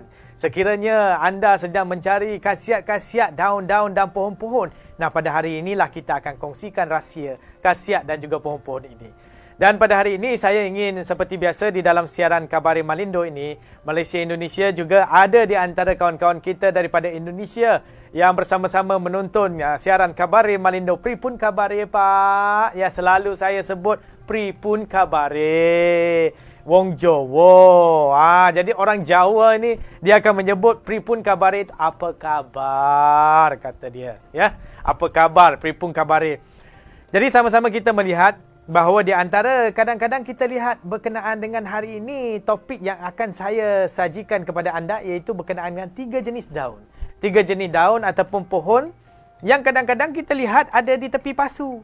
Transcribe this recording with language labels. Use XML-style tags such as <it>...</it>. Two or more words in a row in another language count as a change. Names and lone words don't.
<ms>Sekiranya anda sedang mencari khasiat-khasiat daun-daun dan pohon-pohon, nah pada hari inilah kita akan kongsikan rahsia khasiat dan juga pohon-pohon ini. Dan pada hari ini saya ingin seperti biasa di dalam siaran Khabarin Malindo ini, Malaysia Indonesia juga ada di antara kawan-kawan kita daripada Indonesia yang bersama-sama menonton siaran Khabarin Malindo.</ms> <jv>Pripun khabare Pak?</jv> <ms>Ya, selalu saya sebut</ms> <jv>pripun khabare. Wong Jawa.</jv> <ms>Jadi orang Jawa ni dia akan menyebut</ms> <jv>pripun khabare</jv> <ms>itu apa khabar kata dia, ya. Apa khabar?</ms> <jv>Pripun khabare.</jv> <ms>Jadi sama-sama kita melihat bahawa di antara kadang-kadang kita lihat berkenaan dengan hari ini, topik yang akan saya sajikan kepada anda iaitu berkenaan dengan 3 jenis daun. 3 jenis daun ataupun pohon yang kadang-kadang kita lihat ada di tepi pasu.</ms>